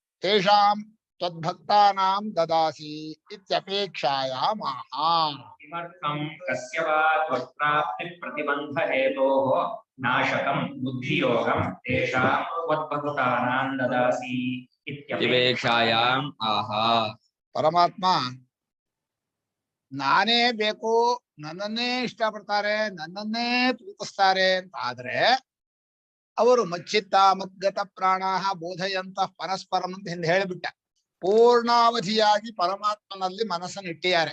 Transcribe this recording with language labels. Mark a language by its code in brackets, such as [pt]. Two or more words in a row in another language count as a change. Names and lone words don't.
[sa] ತೇಷಾಂ ತ್ವದ್ಭಕ್ತಾನಾಂ ದದಾಸಿ ಇತ್ಯಪೇಕ್ಷಾಯಾಮಾಹ. किमर्थं कस्य वा त्वत्प्राप्तिप्रतिबन्धहेतोः नाशकं बुद्धियोगं तेषां त्वद्भक्तानां ददासि इत्यपेक्षायाम् आह. [kn] ಪರಮಾತ್ಮ ನಾನೇ ಬೇಕು, ನನ್ನನ್ನೇ ಇಷ್ಟಪಡ್ತಾರೆ, ನನ್ನನ್ನೇ ಪ್ರೀತಿಸ್ತಾರೆ ಅಂತ ಆದ್ರೆ ಅವರು [sa] ಮಚ್ಚಿತ್ತ ಮದ್ಗತ ಪ್ರಾಣಾಹ ಬೋಧಯಂತ ಪರಸ್ಪರಂ [kn] ಅಂತ ಹಿಂದೆ ಹೇಳಿಬಿಟ್ಟ. ಪೂರ್ಣಾವಧಿಯಾಗಿ ಪರಮಾತ್ಮನಲ್ಲಿ ಮನಸ್ಸನ್ನು ಇಟ್ಟಿದ್ದಾರೆ.